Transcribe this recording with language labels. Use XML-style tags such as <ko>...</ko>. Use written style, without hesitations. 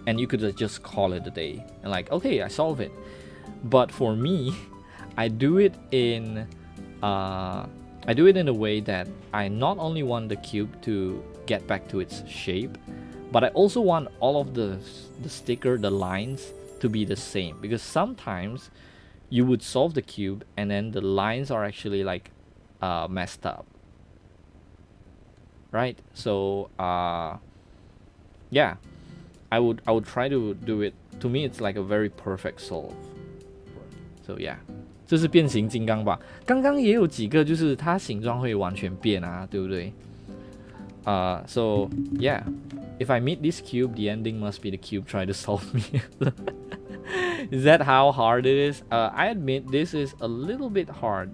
<en>And you could just call it a day and like, okay, I solve it. But for me, I do it in a way that I not only want the cube to get back to its shape, but I also want all of the sticker, the lines, to be the same, because sometimes you would solve the cube and then the lines are actually like messed up, right? So yeah, I would try to do it. To me, it's like a very perfect solve. So yeah,</en> <zh>这是变形金刚吧？刚刚也有几个就是它形状会完全变啊，对不对？</zh> <en>So yeah, if I meet this cube, the ending must be the cube trying to solve me. Is that how hard it is? I admit this is a little bit hard.</en>